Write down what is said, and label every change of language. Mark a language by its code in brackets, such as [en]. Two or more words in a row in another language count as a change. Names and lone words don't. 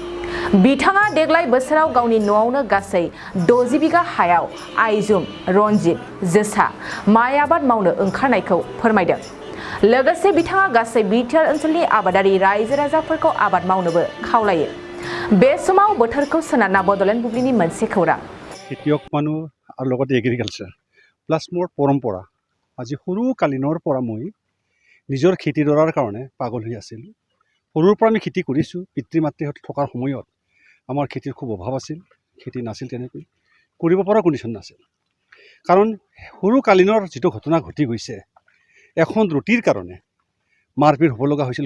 [brx] बिथाङा देग्लाय बोसोराव गावनि न'आवनो गासै 60 बिगा हायाव आइजुम, रनजित, जोसा माइ आबाद मावनो ओंखारनायखौ फोरमायदों। लोगोसे बिथाङा गासै बिटिआर ओनसोलनि आबादारि रायजो राजाफोरखौ आबाद मावनोबो खावलायो। बे समाव बोथोरखौ सोनारना बड'लेण्ड बुब्लिनि मोनसे खौरां। [as] খেতিয়ক মানুহ আৰু লগতে এগ্ৰিকালচাৰ প্লাছ মোৰ পৰম্পৰা আজি সৰুকালিনৰ পৰা মই নিজৰ খেতিডৰাৰ কাৰণে পাগল হৈ আছিলোঁ। সৰুৰ পৰা আমি খেতি কৰিছোঁ। পিতৃ মাতৃহঁত থকাৰ সময়ত আমাৰ খেতিৰ খুব অভাৱ আছিল। খেতি নাছিল, তেনেকৈ কৰিব পৰা কণ্ডিশ্যন নাছিল। কাৰণ সৰুকালিনৰ যিটো ঘটনা ঘটি গৈছে, এখন ৰুটিৰ কাৰণে মাৰপিট হ'ব লগা হৈছিল।